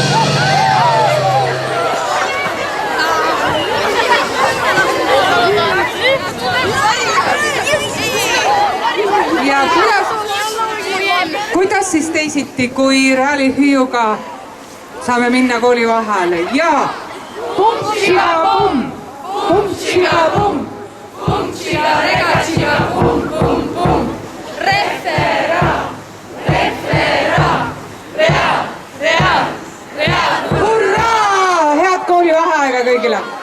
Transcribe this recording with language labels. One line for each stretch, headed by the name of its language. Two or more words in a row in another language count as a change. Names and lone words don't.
Estonian: Ja kuidas siis teisiti, kui Reali hüüuga saame minna kooli vahele ja pum-tšiga-pum, pum-tšiga-pum, pum-tšiga-rega-tšiga, pum-pum-pum, refera, refera, rea, rea, rea. Hurraa! Head kooli vaheaega kõigile!